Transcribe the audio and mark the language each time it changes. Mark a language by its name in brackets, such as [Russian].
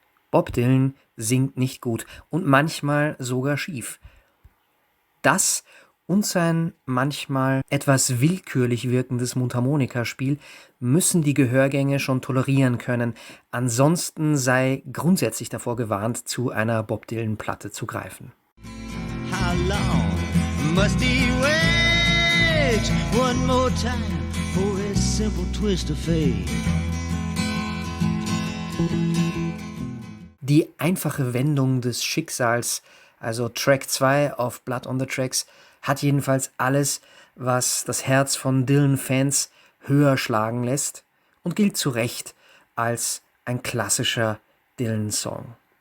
[German] Bob Dylan singt nicht gut und manchmal sogar schief. Das und sein manchmal etwas willkürlich wirkendes Mundharmonikaspiel müssen die Gehörgänge schon tolerieren können, ansonsten sei grundsätzlich davor gewarnt, zu einer Bob Dylan-Platte zu greifen. [English] How long must he wait one more time for a simple twist of fate? [German] Die einfache Wendung des Schicksals, also Track 2 auf Blood on the Tracks, hat jedenfalls alles, was das Herz von Dylan-Fans höher schlagen lässt und gilt zu Recht als ein klassischer Dylan-Song.